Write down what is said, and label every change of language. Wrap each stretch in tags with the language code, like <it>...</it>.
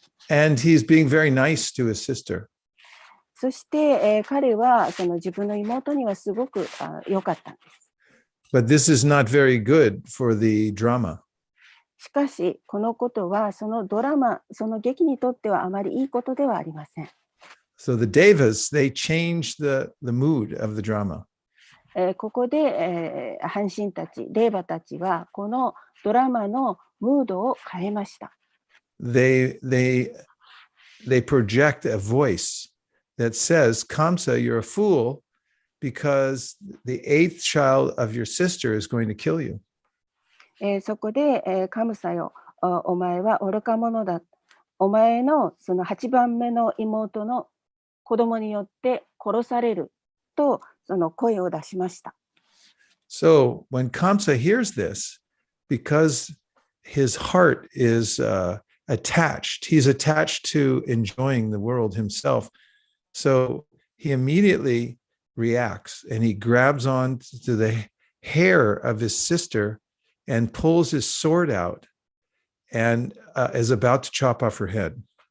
<en>And he's being very nice to his sister.</en> <ja>そして、彼はその自分の妹にはすごく良かったんです。</ja> <en>But this is not very good for the drama.</en> <ja>しかし、このことはそのドラマ、その劇にとってはあまりいいことではありません。</ja> <en>So the Devas, they changed the mood of the drama.</en> <ja>ここで、半神たち、デーバたちはこのドラマのムードを変えました。</ja> <en>They project a voice that says, Kamsa, you're a fool because the eighth child of your sister is going to kill you.</en> <ja>そこで、カムサよ、お前は愚か者だ。お前のその8番目の妹の子供によって殺されるとその声を出しました。</ja> <en>So when Kamsa hears this, because his heart is attached, he's attached to enjoying the world himself. So he immediately reacts and he grabs on to the hair of his sister and pulls his sword out and is about to chop off her head.</en>